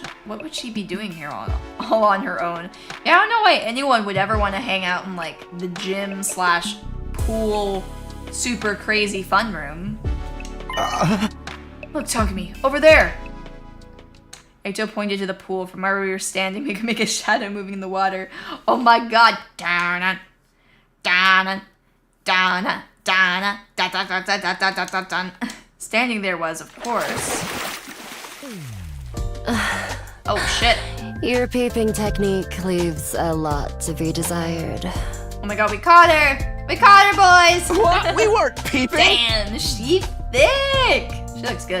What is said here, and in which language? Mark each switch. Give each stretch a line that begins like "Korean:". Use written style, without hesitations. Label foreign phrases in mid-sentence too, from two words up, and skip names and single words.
English: What would she be doing here all on her own? Yeah, I don't know why anyone would ever want to hang out in, like, the gym / pool super crazy fun room. Look, Takumi, over there! Eito pointed to the pool. From where we were standing, we could make a shadow moving in the water. Oh my god! Dana, dana, dana, dana, da da da da da da da da da. Standing there was, of course. Oh shit. Your peeping technique leaves a lot to be desired. Oh my god, we caught her! We caught her, boys! What? We weren't peeping! Damn, she thick! She looks good.